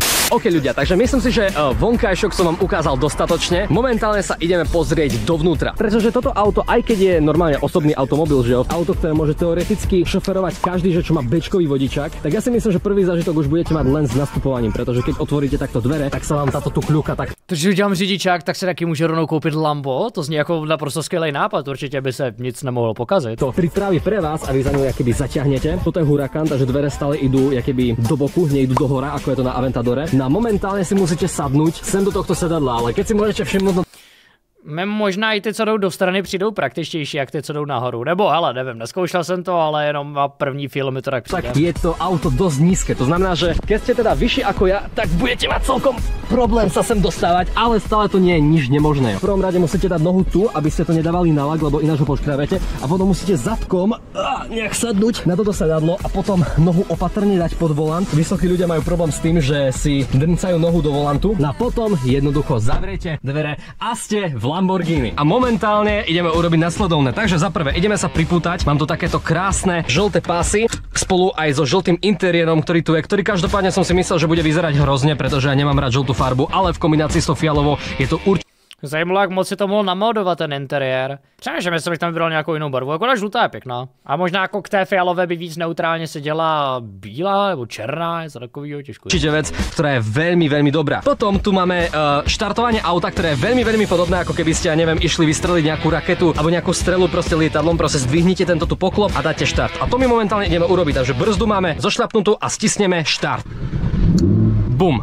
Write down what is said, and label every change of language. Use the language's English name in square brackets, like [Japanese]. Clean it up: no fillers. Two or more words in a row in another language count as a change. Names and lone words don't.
[Slovak] OK ľudia, takže myslím si, že vonkajšok som vám ukázal dostatočne. Momentálne sa ideme pozrieť dovnútra. Pretože toto auto, aj keď je normálne osobný automobil, že auto, ktoré môže teoreticky šoferovať každý, že čo má bečkový vodičák, tak ja si myslím, že prvý zážitok už budete mať len s nastupovaním, pretože keď otvoríte takto dvere, tak sa vám táto tu kľuka tak. [Czech] Takže udělám řidičák, tak se taky může rovnou koupit Lambo, to zní jako naprosto skvělý nápad, určitě by se nic nemohlo pokazit. [Slovak] To pripraví pre vás a vy za ňou jakoby zaťahnete. Toto je Huracan, takže dvere stále idú jakoby do boku, nejdú do hora, ako je to na Aventadore. No a momentálne si musíte sadnúť sem do tohto sedadla, ale keď si môžete všimnúť. [Czech] Možná i ty, co jdou do strany, přijdou praktičtější, jak ty, co jdou nahoru. Nebo, hele, nevím, neskoušel jsem to, ale jenom na první film mi to tak přijde. [Slovak] Tak je to auto dosť nízke, to znamená, že keď ste teda vyšší ako ja, tak budete mať celkom problém sa sem dostávať, ale stále to nie je nič nemožné. V prvom rade musíte dať nohu tu, aby ste to nedávali na lak, lebo ináč ho poškrábete, a potom musíte zadkom nejak sadnúť na toto sedadlo a potom nohu opatrne dať pod volant. Vysokí ľudia majú problém s tým, že si drncajú nohu do volantu. No a potom jednoducho zavriete dvere a ste v Lamborghini. A momentálne ideme urobiť nasledovné. Takže za prvé ideme sa pripútať. Mám tu takéto krásne žlté pásy spolu aj so žltým interiérom, ktorý tu je, ktorý každopádne som si myslel, že bude vyzerať hrozne, pretože ja nemám rád žltú farbu, ale v kombinácii s tou fialovou je to určite. [Czech] Zajímalo, jak moc si to mohl namodovat ten interiér. Přemýšlím, jestli bych tam vybral nějakou jinou barvu, jako ta žlutá je pěkná. A možná jako k té fialové by víc neutrálně seděla bílá nebo černá, je to takovýho těžko. [Slovak] Určite vec, ktorá je veľmi dobrá. Potom tu máme štartovanie auta, ktoré je veľmi podobné, ako keby ste, ja neviem, išli vystreliť nejakú raketu alebo nejakú strelu proste lietadlom, proste zdvihnite tento tu poklop a dáte štart. A to my momentálne ideme urobiť, takže brzdu máme zošľapnutú a stisneme štart. Bum.